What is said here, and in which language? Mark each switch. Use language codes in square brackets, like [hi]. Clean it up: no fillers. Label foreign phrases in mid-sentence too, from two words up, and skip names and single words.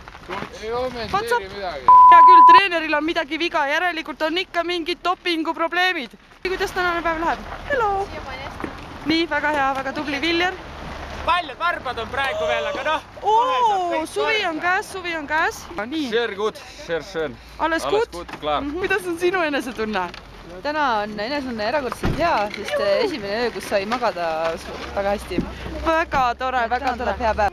[et] Ei kommenteeri midagi. Hea küll, treeneril on midagi viga, järelikult on ikka mingid dopinguprobleemid. Kuidas tänane päev läheb? Hello! Nii, väga hea, väga tubli Viljar. Paljud varbad on praegu veel, aga noh. Suvi on käes. [de] Sehr gut, sehr schön. Alles gut? Klar. [et] Kuidas on sinu enesetunne? Täna on enesetunne erakordselt hea, sest esimene öö, kus sai magada väga hästi. Väga tore. Hea päev.